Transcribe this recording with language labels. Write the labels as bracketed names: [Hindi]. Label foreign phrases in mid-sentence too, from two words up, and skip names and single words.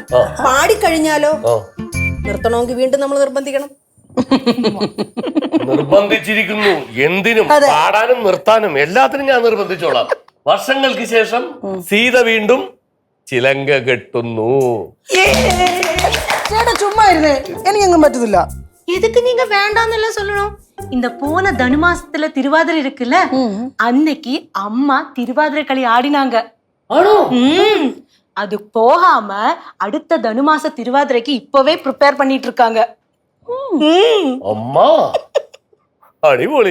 [Malayalam] പാടിക്കഴിഞ്ഞാലോ നിർത്തണമെങ്കിൽ വീണ്ടും നമ്മൾ നിർബന്ധിക്കണം. നിർബന്ധിച്ചിരിക്കുന്നു. എന്തിനും, പാടാനും നിർത്താനും എല്ലാത്തിനും ഞാൻ നിർബന്ധിച്ചോളാം. വർഷങ്ങൾക്ക് ശേഷം സീത വീണ്ടും ചിലങ്ക കെട്ടുന്നു. ചേട്ടാ ചുമ്മാ ഇരുന്നേ, എനിക്കെങ്ങും പറ്റത്തില്ല. [Tamil] எதுக்கு நீங்க வேண்டாம்னு சொல்லணும்? இந்த போன தனுமாசத்துல திருவாதிரை இருக்குல்ல, அன்னைக்கு அம்மா திருவாதிரை களி ஆடினாங்க. அது போகாம அடுத்த தனுமாச திருவாதிரைக்கு இப்பவே ப்ரிப்பேர் பண்ணிட்டு இருக்காங்க. [Malayalam] അമ്മ അടിപൊളി.